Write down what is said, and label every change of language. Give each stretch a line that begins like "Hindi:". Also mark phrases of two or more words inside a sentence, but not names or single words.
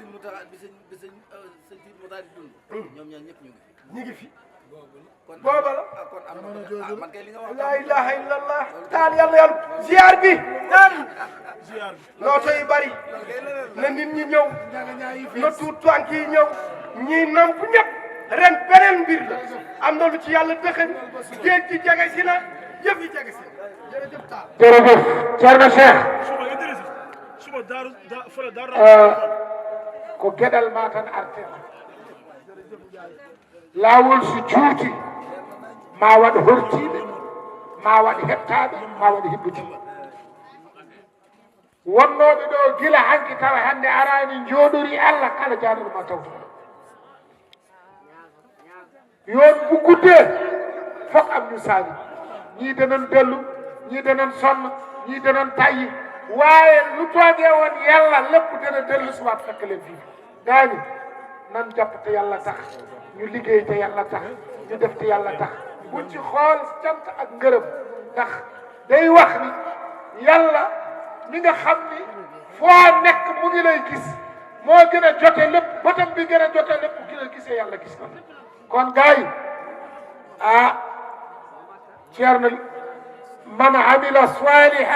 Wolof: Moussa di dund ñoom ñaar ñëpp ñu ngi fi booba la man kay li nga wax
Arabic: la ilaha illallah
Wolof: taal yàlla ziar bi taal nooto yi bari na nit ñi ñëw na tuut tànk yi ñëw ñii namp ñëpp ren beneen mbir la am na lu ci yàlla dëxëñ géej gi jege si na yëf yi jege si na jërëjëf taal
Fula: jërëjëf Thierno Cheikh ko geɗal ma tan artema laawol so juuti ma waɗ hortiɓe ma waɗ hettaɓe ma waɗ hibbude wonnoɓe ɗo gila hanki tawa hande arani jooɗori Allah kala jaaɗoɗo ma tawto yon buggude fof am ñu saali ñiide noon dellu ñiide noon sonno ñiide noon tayyi
Wolof: waaye lu toogee woon yàlla lépp dana dellu si waat fekk leen fii gaañi nan jàpp te yàlla
Fula: tax ñu liggéey te yàlla
Wolof: tax ñu def te yàlla tax buñ ci xool cant ak ngërëm ndax day wax ni yàlla mi nga xam ni foo nekk mu ngi lay gis moo gën a jote lépp bëtam bi gën a jote lépp bu gën a gisee yàlla gis na kon gars yi ah Thierno
Arabic: man amila salihan